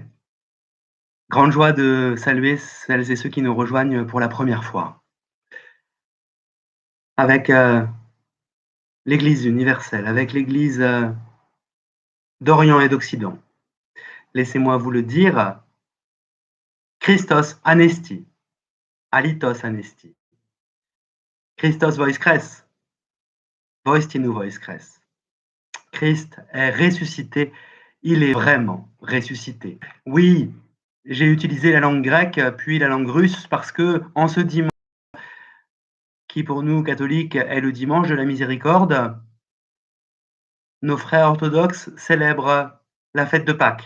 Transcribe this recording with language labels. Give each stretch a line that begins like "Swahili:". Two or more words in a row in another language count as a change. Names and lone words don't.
French: Grande joie de saluer celles et ceux qui nous rejoignent pour la première fois. Avec l'Église universelle, avec l'Église d'Orient et d'Occident. Laissez-moi vous le dire,
Greek: Χριστός ανέστη, αληθώς ανέστη.
Russian: Христос воскресе, воистину воскресе.
French: Christ est ressuscité, il est vraiment ressuscité. Oui, j'ai utilisé la langue grecque puis la langue russe parce que en ce dimanche, qui pour nous catholiques est le dimanche de la miséricorde, nos frères orthodoxes célèbrent la fête de Pâques.